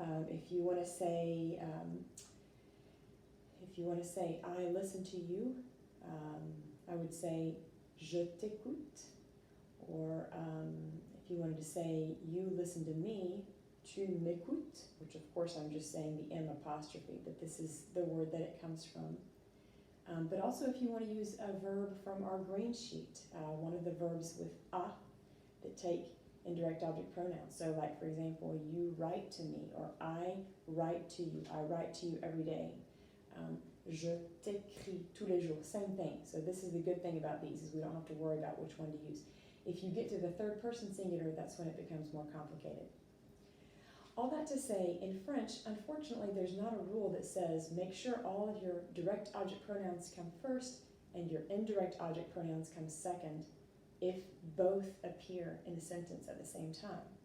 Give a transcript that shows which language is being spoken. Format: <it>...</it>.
<en>If you want to say, I listen to you, I would say</en> <fr>je t'écoute,</fr> <en>or if you wanted to say you listen to me,</en> <fr>tu m'écoutes,</fr> <en>which of course I'm just saying the M apostrophe, but this is the word that it comes from. But also if you want to use a verb from our green sheet, one of the verbs with a that take indirect object pronouns. So like for example, you write to me, or I write to you. I write to you every day.</en> <fr>Je t'écris tous les jours,</fr> <en>same thing. So this is the good thing about these, is we don't have to worry about which one to use. If you get to the third person singular, that's when it becomes more complicated. All that to say, in French, unfortunately, there's not a rule that says make sure all of your direct object pronouns come first and your indirect object pronouns come second if both appear in a sentence at the same time.</en>